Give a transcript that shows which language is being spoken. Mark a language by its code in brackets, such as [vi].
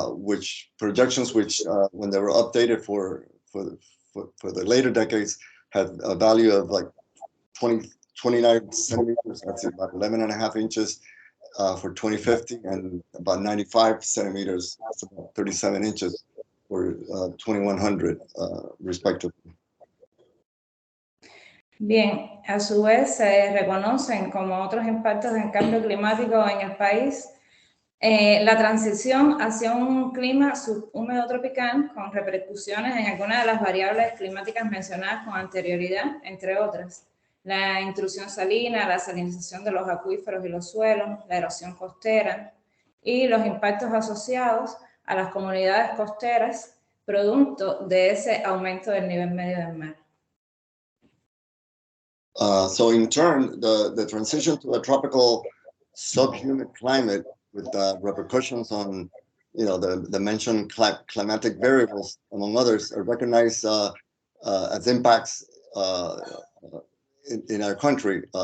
[en] which when they were updated for the later decades had a value of like 29 centimeters, that's about 11.5 inches for 2050, and about 95 centimeters, that's about 37 inches for 2100 respectively. [es] Bien, a su vez se reconocen como otros impactos del cambio climático en el país la transición hacia un clima subhúmedo tropical con repercusiones en algunas de las variables climáticas mencionadas con anterioridad, entre otras. La intrusión salina, la salinización de los acuíferos y los suelos, la erosión costera y los impactos asociados a las comunidades costeras producto de ese aumento del nivel medio del mar. [en] So in turn, the transition to a tropical subhumid climate with repercussions on, the mentioned climatic variables, among others, are recognized as impacts in our country.